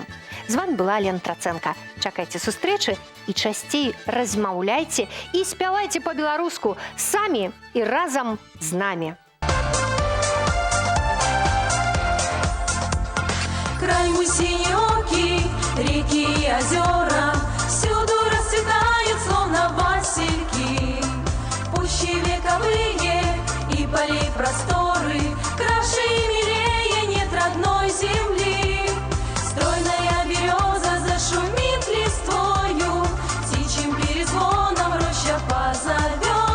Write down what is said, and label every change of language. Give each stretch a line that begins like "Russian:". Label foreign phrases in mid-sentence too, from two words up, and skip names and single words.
Belarusian: З вами была Лена Трацэнка. Чакайце сустрэчы і часцей размаўляйце і спявайце па-беларуску самі і разам з намі.
Russian: Край мой синеокий, реки и озера, всюду расцветают, словно васильки. Пущи вековые и поли просторы, краше и милее нет родной земли. Стройная береза зашумит листвою, птичьим перезвоном роща позовет.